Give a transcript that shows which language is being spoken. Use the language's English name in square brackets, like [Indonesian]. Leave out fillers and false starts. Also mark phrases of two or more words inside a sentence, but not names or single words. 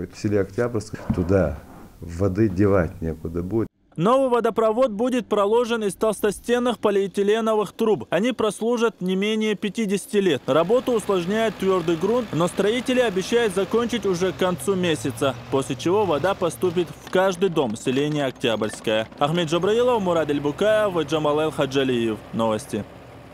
[Russian] В селе Октябрьском туда воды девать некуда будет. Новый водопровод будет проложен из толстостенных полиэтиленовых труб. Они прослужат не менее 50 лет. Работу усложняет твердый грунт, но строители обещают закончить уже к концу месяца, после чего вода поступит в каждый дом селения Октябрьское. Ахмед Джабраилов, Мурад Эльбукаев, Джамал Эл Хаджалиев. Новости.